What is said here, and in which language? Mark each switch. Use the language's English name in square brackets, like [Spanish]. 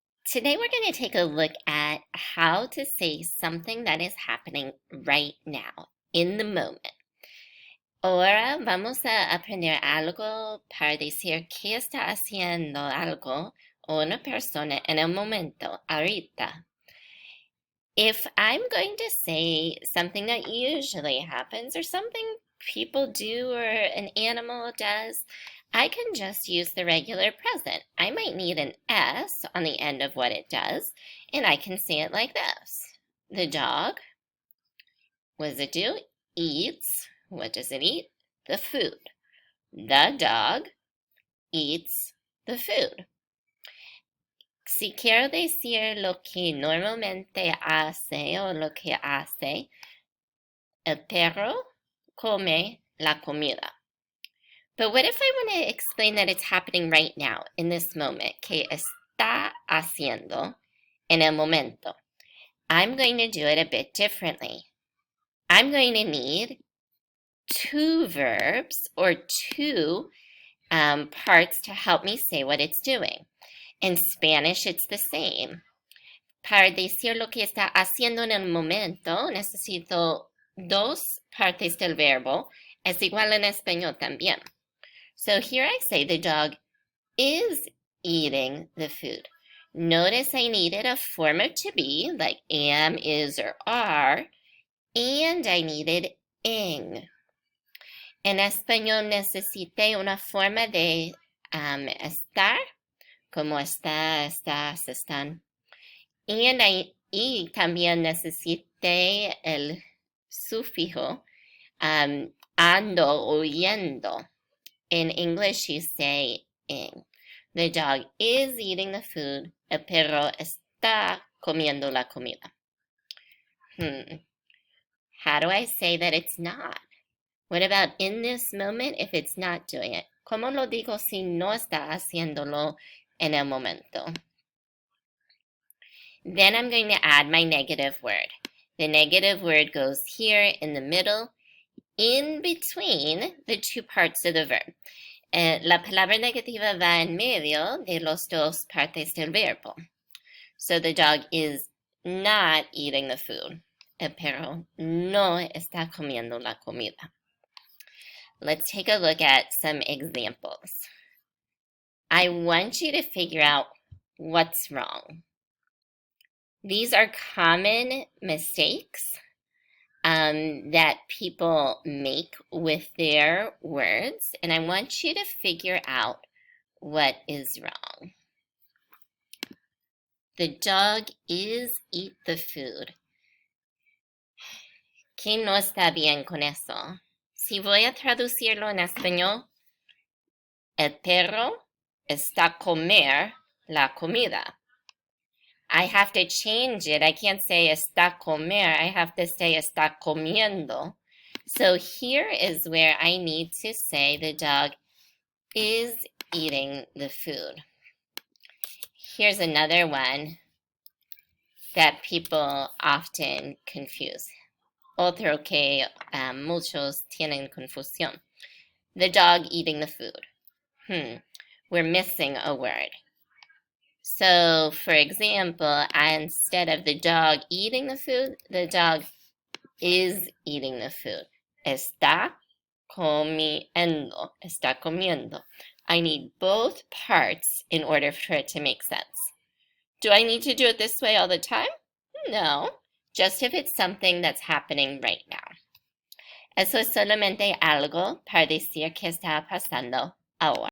[English] Today we're going to take a look at how to say something that is happening right now, in the moment. [Spanish] Ahora vamos a aprender algo para decir que está haciendo algo una persona en el momento, ahorita. [English] If I'm going to say something that usually happens or something people do or an animal does, I can just use the regular present. I might need an S on the end of what it does, and I can say it like this. The dog, what does it do? Eats. What does it eat? The food. The dog eats the food. [Spanish] Si quiero decir lo que normalmente hace o lo que hace, el perro come la comida. [English] But what if I want to explain that it's happening right now, in this moment, [Spanish] que está haciendo en el momento? [English] I'm going to do it a bit differently. I'm going to need two verbs or two parts to help me say what it's doing. In Spanish, it's the same. [Spanish] Para decir lo que está haciendo en el momento, necesito dos partes del verbo. Es igual en español también. [English] So here I say the dog is eating the food. Notice I needed a form of to be, like am, is, or are, and I needed ing. [Spanish] En español necesité una forma de estar, como está, estás, están. Y también necesité el sufijo ando o yendo. [English] In English, you say ing. The dog is eating the food. [Spanish] El perro está comiendo la comida. [English] How do I say that it's not? What about in this moment if it's not doing it? [Spanish] ¿Cómo lo digo si no está haciéndolo en el momento? [English] Then I'm going to add my negative word. The negative word goes here in the middle, in between the two parts of the verb. [Spanish] La palabra negativa va en medio de los dos partes del verbo. [English] So the dog is not eating the food. [Spanish] El perro no está comiendo la comida. [English] Let's take a look at some examples. I want you to figure out what's wrong. These are common mistakes that people make with their words, and I want you to figure out what is wrong. The dog is eat the food. [Spanish] ¿Qué no está bien con eso? Si voy a traducirlo en español, el perro está comer la comida. [English] I have to change it. I can't say está comer. I have to say está comiendo. So here is where I need to say the dog is eating the food. Here's another one that people often confuse. Otro que muchos tienen confusión. The dog eating the food. We're missing a word. So, for example, instead of the dog eating the food, the dog is eating the food. [Spanish] Está comiendo. Está comiendo. [English] I need both parts in order for it to make sense. Do I need to do it this way all the time? No. Just if it's something that's happening right now. [Spanish] Eso es solamente algo para decir que está pasando ahora.